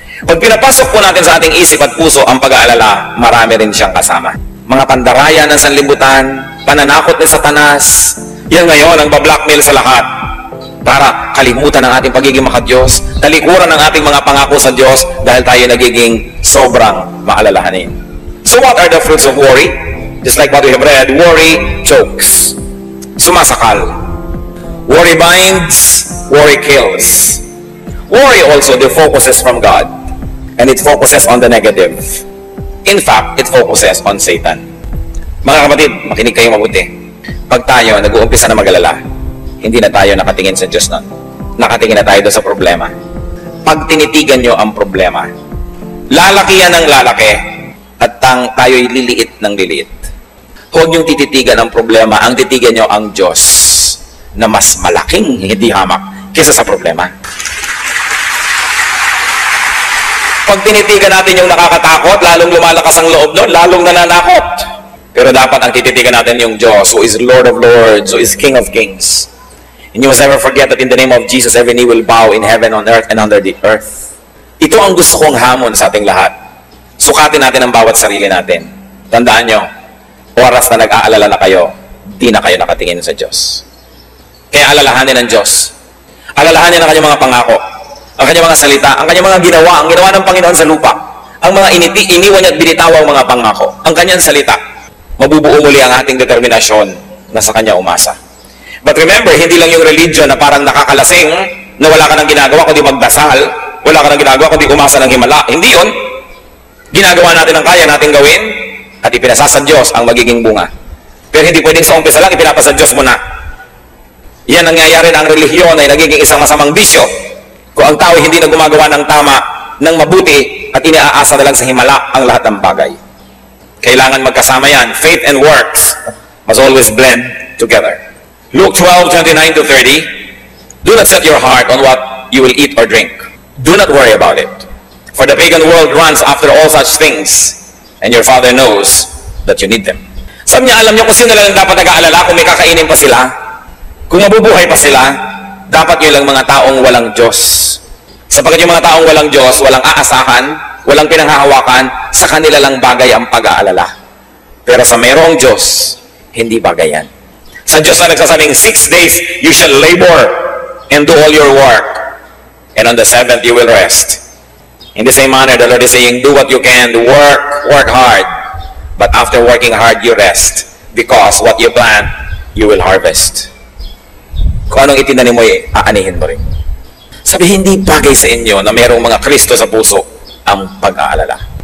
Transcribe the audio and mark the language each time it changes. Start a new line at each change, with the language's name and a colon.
Filipino: Pag pinapasok po natin sa ating isip at puso ang pag-aalala, marami rin siyang kasama. Mga pandaraya ng sanlibutan, pananakot ni Satanas, yan ngayon ang bablackmail sa lahat. Para kalimutan ang ating pagiging makadiyos, talikuran ang ating mga pangako sa Diyos dahil tayo nagiging sobrang maalalahanin.
English: So what are the fruits of worry? Just like what we have read, worry chokes.
Filipino: Sumasakal.
English: Worry binds, worry kills. Worry also defocuses from God. And it focuses on the negative. In fact, it focuses on Satan.
Filipino: Mga kapatid, makinig kayo mabuti. Pag tayo nag-uumpisa na mag-alala, hindi na tayo nakatingin sa Diyos nun. Nakatingin na tayo doon sa problema. Pag tinitigan nyo ang problema, lalaki yan ng lalaki at tayo'y liliit ng liliit. Huwag niyong tititigan ang problema, ang titigan nyo ang Diyos na mas malaking hindi hamak kaysa sa problema. Pag tinitigan natin yung nakakatakot, lalong lumalakas ang loob nun, lalong nananakot. Pero dapat ang tititigan natin yung Diyos,
English: who is Lord of Lords, who is King of Kings. And you must never forget that in the name of Jesus, every knee will bow in heaven, on earth, and under the earth.
Filipino: Ito ang gusto kong hamon sa ating lahat. Sukatin natin ang bawat sarili natin. Tandaan nyo, oras na nag-aalala na kayo, di na kayo nakatingin sa Diyos. Kaya alalahanin ng Diyos. Alalahanin ang kanyang mga pangako, ang kanyang mga salita, ang kanyang mga ginawa, ang ginawa ng Panginoon sa lupa, ang mga iniwan niya at binitawa ang mga pangako, ang kanyang salita. Mabubuo muli ang ating determinasyon na sa kanya umasa.
English: But remember,
Filipino: hindi lang yung religion na parang nakakalasing, na wala ka nang ginagawa kundi magdasal, wala ka nang ginagawa kundi umasa ng himala. Hindi yun. Ginagawa natin ang kaya natin gawin at ipinasa sa Diyos ang magiging bunga. Pero hindi pwedeng sa umpisa lang ipinapasa Diyos mo na. Yan nangyayari na ang relihiyon ay nagiging isang masamang bisyo. Kung ang tao hindi na gumagawa ng tama, ng mabuti, at iniaasa na lang sa himala ang lahat ng bagay. Kailangan magkasama yan.
English: Faith and works must always blend together. Luke 12:29-30, do not set your heart on what you will eat or drink. Do not worry about it. For the pagan world runs after all such things, and your Father knows that you need them.
Filipino: Sabi niya, alam niyo kung sino lang dapat nag-aalala kung may kakainin pa sila, kung mabubuhay pa sila, dapat yun lang mga taong walang Diyos. Sapagkat yung mga taong walang Diyos, walang aasahan, walang pinanghahawakan, sa kanila lang bagay ang pag-aalala. Pero sa mayroong Diyos, hindi bagay yan. Sa Diyos na nagsasabing,
English: 6 days you shall labor and do all your work, and on the 7th you will rest. In the same manner, the Lord is saying, do what you can, work hard, but after working hard, you rest, because what you plant, you will harvest.
Filipino: Kung anong itinanim mo, aanihin mo rin. Sabi, hindi bagay sa inyo na mayroong mga Kristo sa puso ang pag-aalala.